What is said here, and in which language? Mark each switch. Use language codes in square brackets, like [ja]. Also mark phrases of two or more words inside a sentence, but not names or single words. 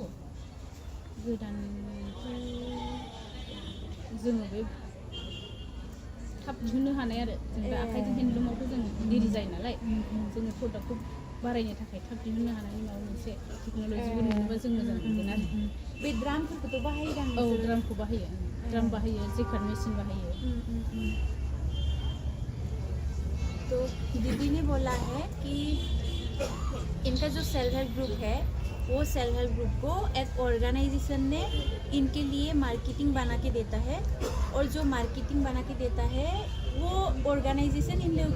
[brx] गोदानखौ जोङो बे थाब दिहुननो हानाय आरो जों दा आखाइजों हेन्डलुमावथ' जों देरि जायो नालाय, जोङो प्रडाक्टखौ बारायनो थाखाय थाब दिहुननो हानायनि माबा मोनसे टेक्न'लजिबो मोनोबा जों मोजां मोनगोन आरो बे ड्रामफोरखौथ' बाहायदां औ ड्रामखौ बाहायो ड्राम बाहायो [en] jacquard machine [brx] बाहायो [hi] तो दीदी ने बोला है कि इनका जो [en] self help group [hi] है वो [en] self help group [hi] को एक ऑर्गेनाइजेशन ने इनके लिए मार्केटिंग बना के देता है और जो मार्केटिंग बना के देता है वो ऑर्गेनाइजेशन इन लोगों के